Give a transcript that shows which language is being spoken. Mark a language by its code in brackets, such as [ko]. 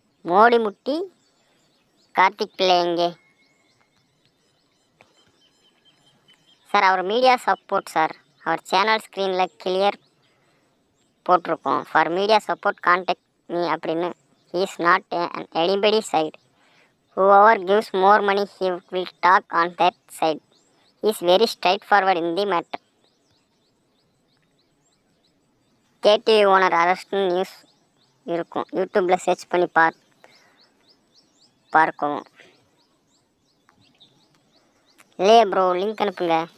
[ta] மோடி முட்டி கார்த்திக் பிள்ளை எங்கே sir? Our media support sir, our channel ஸ்க்ரீனில் கிளியர் போட்டிருக்கோம். [en] for media support contact me [ta] அப்படின்னு. [en] He is not anybody side. whoever gives more money he will talk on that side. He is very straightforward in the matter. [ta] KTV owner அரெஸ்ட்னு news இருக்கும், யூடியூப்பில் search பண்ணி பார்க்கவும். இல்லையே bro, link அனுப்புங்க.